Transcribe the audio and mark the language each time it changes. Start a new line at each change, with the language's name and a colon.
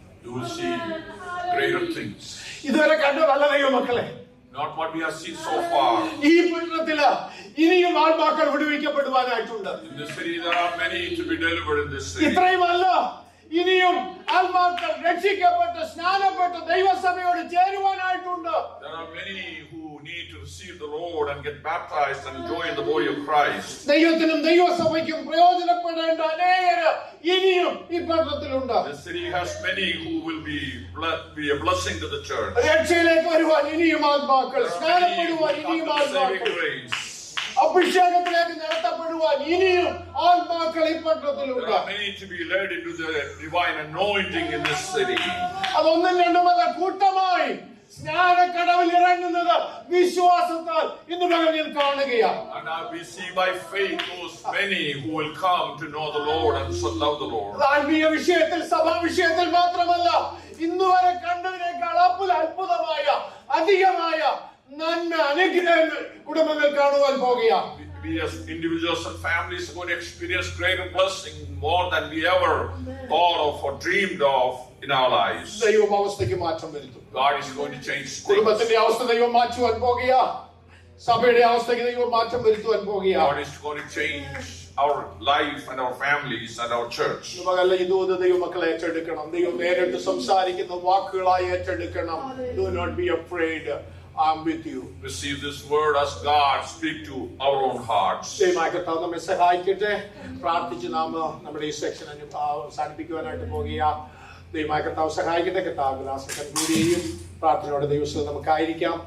English: You will see greater things.
Malayalam: ഇതുവരെ കണ്ടതല്ല ദൈവമക്കളെ.
English: Not what we have seen so far.
Malayalam: ഈ പട്ടണത്തില് ഇനിയും ആത്മാക്കൾ വിടുവിക്കപ്പെടുവാനായിട്ടുണ്ട്.
English: In this city there are many to be delivered in this city.
Malayalam: ഇത്രയുമല്ല, ഇനിയും ആത്മാക്കൾ രക്ഷിക്കപ്പെട്ട് സ്നാനപ്പെട്ട് ദൈവസഭയോട് ചേരുവാനായിട്ടുണ്ട്.
English: There are many who need to receive the Lord and get baptized and join the body of Christ.
Malayalam: ദൈവത്തിനും ദൈവസഭയ്ക്കും പ്രയോജനപ്പെടേണ്ട അനേകര് ഇനിയും ഈ പട്ടണത്തിലുണ്ട്.
English: The city has many who will be a blessing to the church.
Malayalam: രക്ഷയിലേക്ക് വരുവാൻ ഇനിയും ആത്മാക്കൾ, സ്നാനപ്പെടുവാൻ ഇനിയും ആത്മാക്കൾ, അഭിഷേകത്തിലേക്ക് നടത്തപ്പെടുവാൻ ഇനിയും ആത്മാക്കൾ ഈ പട്ടണത്തിലുണ്ട്.
English: There are many to be led into the divine anointing in this city.
Malayalam: അതൊന്നും രണ്ടുമല്ല, കൂട്ടമായി സ്നാനക്കടവിൽ ഇറങ്ങുന്നത് വിശ്വാസത്താൽ ഇന്ന് പകൽ ഞാൻ കാണുകയാണ്.
English: And we see by faith those many who will come to know the Lord and so love the Lord.
Malayalam: ആത്മീയ വിഷയത്തിൽ, സഭാ വിഷയത്തിൽ മാത്രമല്ല, ഇന്നുവരെ കണ്ടതിനേക്കാൾ അത്ഭുതമായ അധികമായ നന്മ, അനുഗ്രഹങ്ങൾ കുടുംബങ്ങൾ കാണുവാൻ പോകുകയാണ്.
English: We as individuals and families are going to experience greater blessing more than we ever thought of or dreamed of in our lives.
Malayalam: ദൈവം അവസ്ഥയ്ക്ക് മാറ്റം വരുത്തും.
English: God is going to change things.
Malayalam: കുടുംബത്തിന്റെ അവസ്ഥ ദൈവം മാറ്റുവാൻ പോകുക. സഭയുടെ അവസ്ഥയ്ക്ക് ദൈവം മാറ്റം വരുത്തുവാൻ പോകുക.
English: God is going to change our life and our families and our church.
Malayalam: ഇതുപോലെ ദൈവമക്കളെ ഏറ്റെടുക്കണം. ദൈവം നേരിട്ട് സംസാരിക്കുന്ന വാക്കുകളായി ഏറ്റെടുക്കണം.
English: Do not be afraid. I'm with you. Receive this word as God speak to our own hearts.
Malayalam: ദൈവമായ കർത്താവ് നമ്മെ സഹായിക്കട്ടെ. പ്രാർത്ഥിച്ച് നാം നമ്മുടെ ഈ സെക്ഷൻ അവസാനിപ്പിക്കുവാനായിട്ട് പോകുക. ദൈവമായ കർത്താവ് സഹായിക്കട്ടെ. കർത്താവ് ദാസൻ പ്രാർത്ഥനയോടെ ദിവസവും നമുക്കായിരിക്കാം.